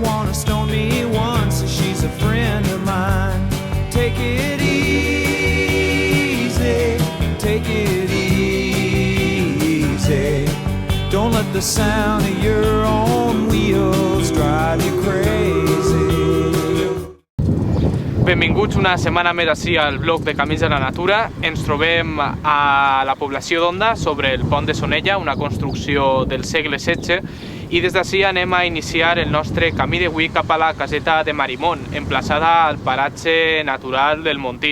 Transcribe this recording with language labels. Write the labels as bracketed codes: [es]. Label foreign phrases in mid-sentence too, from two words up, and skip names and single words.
[en] gonna stone me once, she's a friend of mine. Take it easy, take it easy. Don't let the sound of your own wheels drive you crazy. [ca] Benvinguts una setmana més ací al blog de Camins de la Natura. Ens trobem a la població d'Onda, sobre el pont de Sonella, una construcció del segle XVI, i des d'ací anem a iniciar el nostre camí d'avui cap a la caseta de Marimón, emplaçada al paratge natural del Montí.